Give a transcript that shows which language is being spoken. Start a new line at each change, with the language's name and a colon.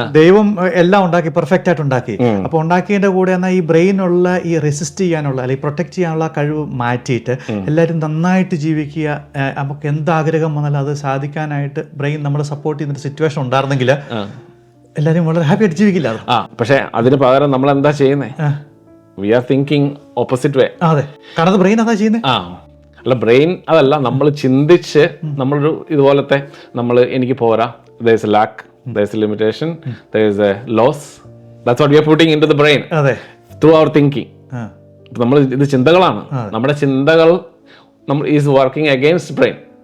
Malayalam: ദൈവം എല്ലാം ഉണ്ടാക്കി പെർഫെക്റ്റ് ആയിട്ട് ഉണ്ടാക്കി. അപ്പൊ ഉണ്ടാക്കിയതിന്റെ കൂടെ എന്നാൽ ഈ ബ്രെയിനുള്ള ഈ റെസിസ്റ്റ് ചെയ്യാനുള്ള അല്ലെങ്കിൽ പ്രൊട്ടക്ട് ചെയ്യാനുള്ള കഴിവ് മാറ്റിയിട്ട് എല്ലാവരും നന്നായിട്ട് ജീവിക്കുക, നമുക്ക് എന്താഗ്രഹം വന്നാലും അത് സാധിക്കാനായിട്ട് ബ്രെയിൻ നമ്മളെ സപ്പോർട്ട് ചെയ്യുന്ന സിറ്റുവേഷൻ ഉണ്ടായിരുന്നെങ്കിൽ എല്ലാവരും വളരെ ഹാപ്പി ആയിട്ട് ജീവിക്കില്ല. പക്ഷെ അതിന് പകരം നമ്മൾ എന്താ ചെയ്യുന്നത്?
English: We are thinking opposite way.
Malayalam: അതെ, കാരണം ബ്രെയിൻ അതാ ചെയ്യുന്നത്. അല്ല, ബ്രെയിൻ അതല്ല, നമ്മൾ ചിന്തിച്ച് നമ്മളൊരു ഇതുപോലത്തെ എനിക്ക് പോരാ,
English: there is a lack, there is a limitation, there is a loss, that's what we are putting into the brain through our thinking.
Malayalam: നമ്മൾ ഇത് ചിന്തകളാണ്, നമ്മുടെ ചിന്തകൾ
English: Is working against brain.